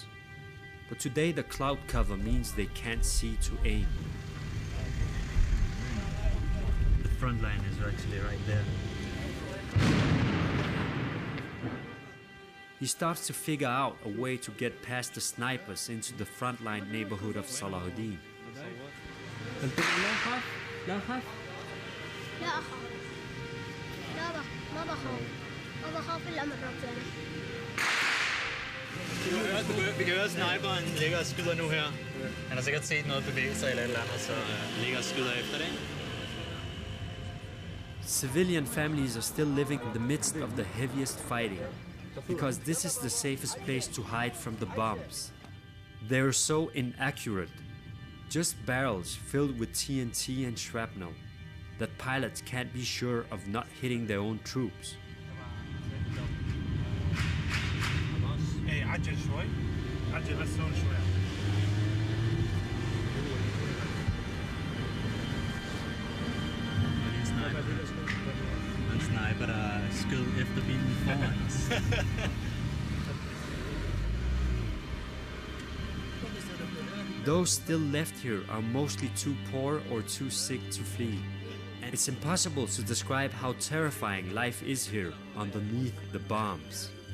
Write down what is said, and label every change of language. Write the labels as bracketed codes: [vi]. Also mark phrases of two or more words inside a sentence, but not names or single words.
[en] But today the cloud cover means they can't see to aim. The front line is actually right there. He starts to figure out a way to get past the snipers into the frontline neighborhood of Salahuddin. [ar] لا أخاف لا أخاف ما بخاف إلا من ربنا. [da] Vi kan høre sniperen ligger og skyder nu her. Han har sikkert set noget bevæge sig eller et eller andet, så ligger og skyder efter det. [en] Civilian families are still living in the midst of the heaviest fighting because this is the safest place to hide from the bombs. They're so inaccurate, just barrels filled with TNT and shrapnel, that pilots can't be sure of not hitting their own troops. [ar] عجل شوي عجل بس هون شوي. [da] En sniper, der skød efter bilen foran os. [en] Those still left here are mostly too poor or too sick to flee. And it's impossible to describe how terrifying life is here underneath the bombs.